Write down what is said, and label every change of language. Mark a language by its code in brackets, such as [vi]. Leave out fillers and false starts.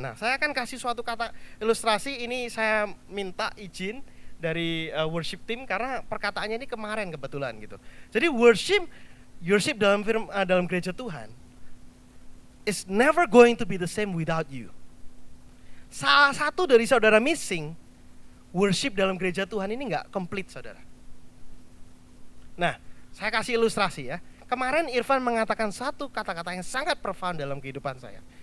[id] Nah, saya akan kasih suatu kata ilustrasi. Ini saya minta izin dari worship team karena perkataannya ini kemarin kebetulan gitu. Jadi worship dalam gereja Tuhan [en] is never going to be the same without you. [id] Salah satu dari saudara missing, worship dalam gereja Tuhan ini nggak komplit, saudara. Nah, saya kasih ilustrasi ya. Kemarin Irfan mengatakan satu kata-kata yang sangat profound dalam kehidupan saya.